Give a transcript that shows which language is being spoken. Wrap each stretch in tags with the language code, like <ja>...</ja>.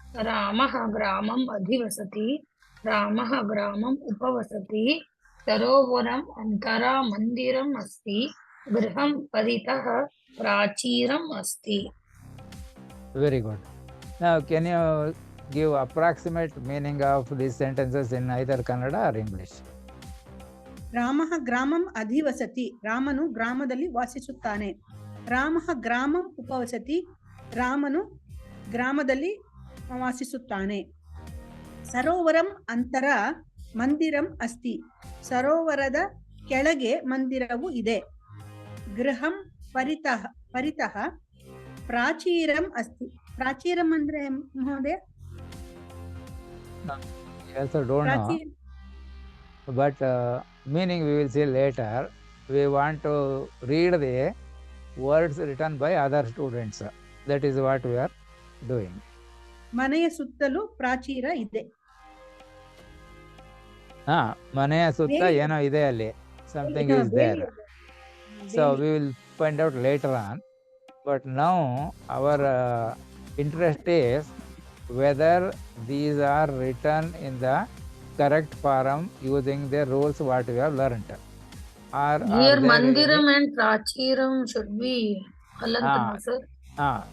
<sa>रामः ग्रामम् अधिवसति रामः ग्रामम् उपवसति सरोवरम् अन्तरामन्दिरम् अस्ति गृहं परितः प्राचीरम् अस्ति.</sa> <en>Very good. Now can you give approximate meaning of these sentences in either Kannada or English?</en> <sa>ರಾಮಃ ಗ್ರಾಮಂ ಅಧಿವಸತಿ</sa> <kn>ರಾಮನು ಗ್ರಾಮದಲ್ಲಿ ವಾಸಿಸುತ್ತಾನೆ.</kn> <sa>ರಾಮಃ ಗ್ರಾಮಂ ಉಪವಸತಿ</sa> <kn>ರಾಮನು ಗ್ರಾಮದಲ್ಲಿ ವಾಸಿಸುತ್ತಾನೆ.</kn> <sa>ಸರೋವರಂ ಅಂತರ ಮಂದಿರಂ ಅಸ್ತಿ</sa> <kn>ಸರೋವರದ ಕೆಳಗೆ ಮಂದಿರವು ಇದೆ.</kn> <sa>ಗೃಹಂ ಪರಿತಃ ಪ್ರಾಚೀರಂ ಅಸ್ತಿ.</sa> <kn>ಪ್ರಾಚೀರಂ ಅಂದ್ರೆ ಮಹೋದಯ?</kn> <en>I also don't know, but meaning we will see later. We want to read the words written by other students. That is what we are doing.</en> <kn>ಮನೆಯ ಸುತ್ತಲೂ ಪ್ರಾಚೀರ ಇದೆ. ಮನೆಯ ಸುತ್ತ ಏನೋ ಇದೆ ಅಲ್ಲಿ,</kn> <en>something is there. So we will find out later on, but now our interest is whether these are written in the correct form using the rules what we have learnt. Or here mandiram and prachiram should be halantana, sir.</en>